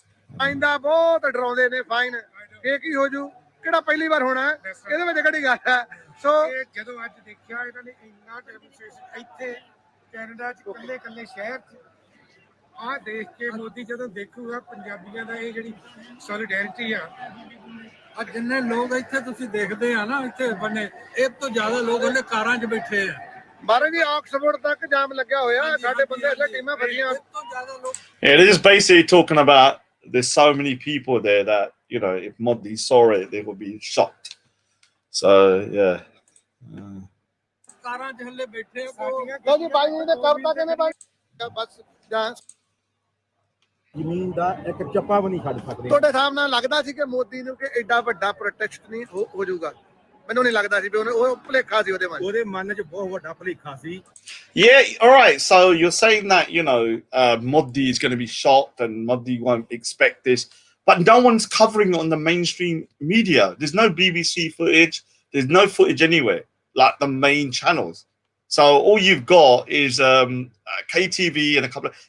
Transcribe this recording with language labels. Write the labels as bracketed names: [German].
[Punjabi] ਆਇੰਦਾ ਬਹੁਤ ਡਰਾਉਂਦੇ ਨੇ ਫਾਈਨ ਇਹ ਕੀ ਹੋ ਜੂ ਕਿਹੜਾ ਪਹਿਲੀ ਵਾਰ ਹੋਣਾ ਇਹਦੇ ਵਿੱਚ ਕਿਹੜੀ ਗੱਲ ਹੈ ਸੋ ਜਦੋਂ ਅੱਜ ਦੇਖਿਆ ਇਹਨਾਂ ਨੇ ਇੰਨਾ ਡੈਮੋਨਸਟ੍ਰੇਸ਼ਨ ਇੱਥੇ ਕੈਨੇਡਾ ਚ ਕੱਲੇ ਕੱਲੇ ਸ਼ਹਿਰ ਚ ਆਹ ਦੇਖ ਕੇ ਮੋਦੀ ਜਦੋਂ ਦੇਖੂਗਾ ਪੰਜਾਬੀਆਂ ਦਾ ਇਹ ਜਿਹੜੀ ਸੋਲੀਡੈਰਿਟੀ ਆ ਅੱਜ ਜਿੰਨੇ ਲੋਕ ਇੱਥੇ ਤੁਸੀਂ ਦੇਖਦੇ ਆ ਨਾ ਇੱਥੇ ਬੰਨੇ ਇਹ ਤੋਂ ਜ਼ਿਆਦਾ ਲੋਕ ਉਹਨੇ ਕਾਰਾਂ 'ਚ ਬੈਠੇ ਆ ਬਾਰੇ ਵੀ ਆਕਸਫੋਰਡ ਤੱਕ ਜਾਮ ਲੱਗਿਆ ਹੋਇਆ ਸਾਡੇ ਬੰਦੇ ਇੱਥੇ ਟੀਮਾਂ ਫਸੀਆਂ ਤੋਂ ਜ਼ਿਆਦਾ ਲੋਕ [English] Yeah, they're just basically talking about there's so many people there that, you know, if Modi saw it, they would be shocked. So, yeah. [Punjabi] ਕਾਰਾਂ 'ਚ ਹੱਲੇ ਬੈਠੇ ਆ ਜੀ ਬਾਈ ਨੇ ਕਰਤਾ ਕਿਵੇਂ ਬਾਈ ਬਸ ਜ਼ਮੀਨ ਦਾ ਇੱਕ ਚੱਪਾ ਵੀ ਨਹੀਂ ਛੱਡ ਸਕਦੇ ਤੁਹਾਡੇ ਸਾਹਮਣੇ ਲੱਗਦਾ ਸੀ ਕਿ ਮੋਦੀ ਨੂੰ ਕਿ ਐਡਾ ਵੱਡਾ ਪ੍ਰੋਟੈਕਟ ਨਹੀਂ ਹੋ ਜਾਊਗਾ ਮੈਨੂੰ ਨਹੀਂ ਲੱਗਦਾ ਸੀ ਵੀ ਉਹ ਭੁਲੇਖਾ ਸੀ ਉਹਦੇ ਮਨ 'ਚ ਬਹੁਤ ਵੱਡਾ ਭੁਲੇਖਾ ਸੀ [English] Yeah, all right. So you're saying that, you know, Modi is going to be shocked and Modi won't expect this. But no one's covering it on the mainstream media. There's no BBC footage. There's no footage anywhere, like the main channels. So all you've got is KTV and a couple of...